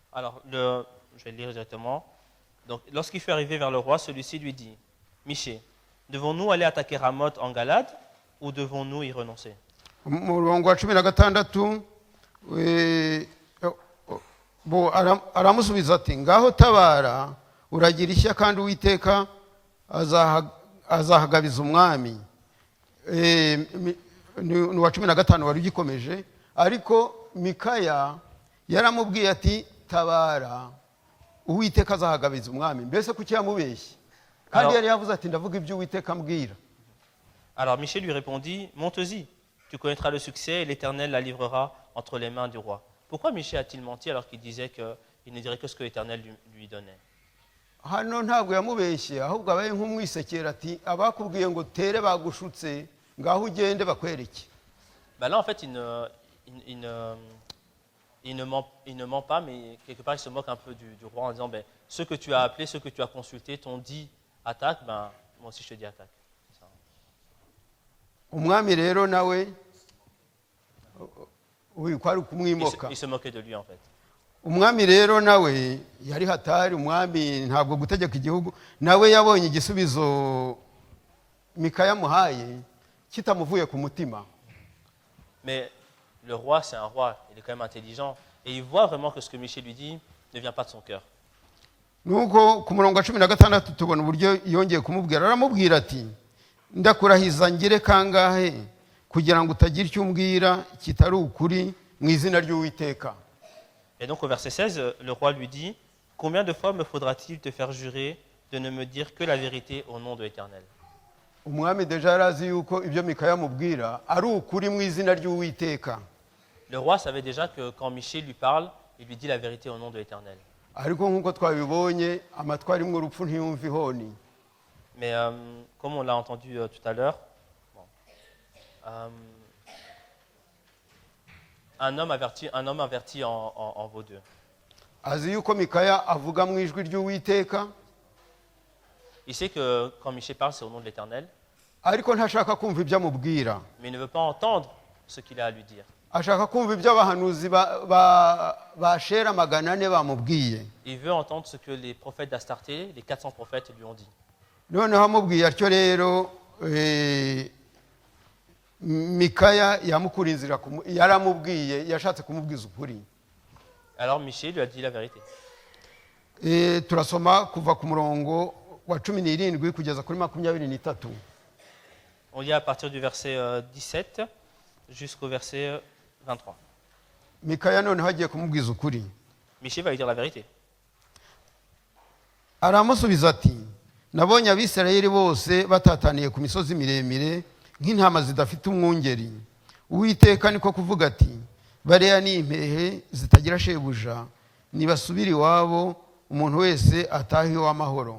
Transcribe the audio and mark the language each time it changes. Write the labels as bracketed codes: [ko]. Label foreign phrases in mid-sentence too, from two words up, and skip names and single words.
[fr] Alors, je vais le lire directement. Donc, lorsqu'il fut arrivé vers le roi, celui-ci lui dit, Michée, devons-nous aller attaquer Ramoth en Galade ou devons-nous y renoncer? [rw] umurongo wa 16 aramusubiza ati ngaho tabara uragira ishya kandi uwiteka azahagabiza umwami. Ni uwa 15 wari ugikomeje, ariko Mikaya yaramubwiye ati tabara uwiteka azahagabiza umwami. Mbese kuki yamubeshye kandi yari yavuze ati ndavuga ibyo uwiteka ambwira. [fr] Alors Michée lui répondit, monte-y, tu connaîtras le succès et l'Éternel la livrera entre les mains du roi. Pourquoi Michée a-t-il menti alors qu'il disait qu'il ne dirait que ce que l'Éternel lui donnait? [rw] Hano ntabwo yamubeshye, ahubwo abaye nk'umwisekera ati abakubwiye ngo tere bagushutse ngaho ugende bakwereke. [fr] Ben là en fait il ne ment pas, mais quelque part il se moque un peu du roi en disant ben, ceux que tu as appelés, ceux que tu as consultés t'ont dit attaque, ben moi aussi je te dis attaque. [rw] Umwami rero nawe kwari [fr] Il [rw] kumwimoka. [fr] se moquait de lui en fait. [rw] Umwami rero nawe yari hatari, umwami ntabwo gutegeka igihugu, nawe yabonye igisubizo Mikaya muhaye kitamuvuye ku mutima. [fr] Mais le roi, c'est un roi, il est quand même intelligent et il voit vraiment que ce que Michée lui dit ne vient pas de son cœur. [rw] Nuko ku murongo wa 16 tubona uburyo yongeye kumubwira, aramubwira ati ndakurahiza ngire kangahe kugira ngo utagira icyo umbwira kitari ukuri mu izina ry'Uwiteka. [fr] Et donc au verset 16, le roi lui dit, combien de fois me faudra-t-il te faire jurer de ne me dire que la vérité au nom de l'Éternel? [rw] Umwami deja yarazi yuko ibyo Mikaya amubwira ari ukuri mu izina ry'Uwiteka. [fr] Le roi savait déjà que quand Michée lui parle, il lui dit la vérité au nom de l'Éternel. [rw] Ariko nk'uko twabibonye amatwi arimwo urupfu ntiyumva ihoni. [fr] Mais comme on l'a entendu tout à l'heure, un homme averti en vaut deux. [rw] Azi yuko Mikaya avuga mu ijwi ry'Uwiteka, [fr] Il sait que quand Michée parle, c'est au nom de l'Éternel, [rw] ariko ntashaka kumva ibyo amubwira. [fr] mais il ne veut pas entendre ce qu'il a à lui dire. [rw] Ashaka kumva ibyo abahanuzi ba Shera 400 bamubwiye. [fr] Il veut entendre ce que les prophètes d'Astarté, les 400 prophètes, lui ont dit. [rw] Noneho amubwiye atyo rero Mikaya yamukura inzira, yaramubwiye yashatse kumubwiza ukuri. [fr] Alors Michée lui a dit la vérité. [rw] Turasoma kuva ku murongo wa 17 kugeza kuri 23. [fr] On lit à partir du verset 17 jusqu'au verset 23. [rw] Mikaya noneho agiye kumubwiza ukuri. [fr] Michée va lui dire la vérité. [rw] Aramusubiza ati nabonye Abisirayeli bose batataniye ku misozi miremire nk'intama zidafite umwungeri. Uwiteka niko kuvuga ati bariya ni impehe zitagira shebuja, nibasubira iwabo umuntu wese atahe iw'amahoro.